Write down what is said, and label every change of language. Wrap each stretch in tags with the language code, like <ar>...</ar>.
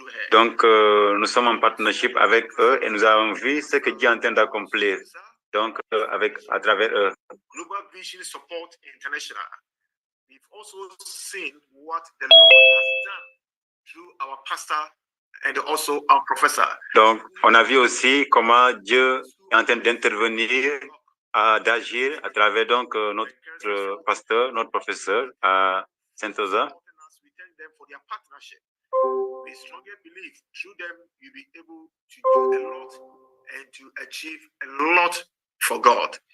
<fr>Donc, nous sommes en partnership avec eux et nous avons vu ce que Dieu est en train d'accomplir. Donc, à travers eux.</fr> <en>Global Vision Support International. We've also seen what the Lord has done through our pastor and also our professor.</en> <fr>Donc, on a vu aussi comment Dieu est en train d'intervenir, d'agir à travers donc notre pasteur, notre professeur à Saint-Oza.</fr> <en>We thank them for their partnership. We strongly believe through them you'll be able to do a lot and to achieve a lot for God.</en>